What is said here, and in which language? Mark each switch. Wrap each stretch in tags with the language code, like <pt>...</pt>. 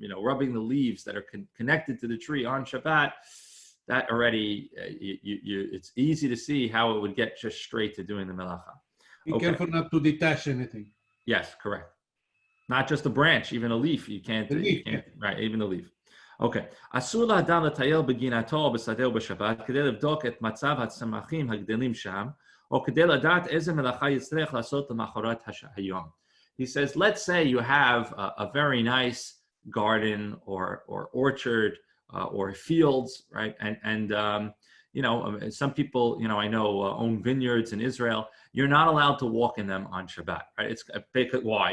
<en>Rubbing the leaves that are connected to the tree on Shabbat, that already it's easy to see how it would get just straight to doing the melacha. Be careful not to detach anything. Yes, correct. Not just a branch, even a leaf. You can't. The leaf, right? Even the leaf. Okay.</en> <he>אסור לאדם לטייל בגינתו בשדה ובשבת כדי לבדוק את מצב הצמחים הגדלים שם, או כדי לדעת איזה מלאכה יצטרך לעשות למחרת היום.</he> <en>He says, let's say you have a very nice garden or orchard or fields, right? And some people, I know own vineyards in Israel. You're not allowed to walk in them on Shabbat, right? Why?</en>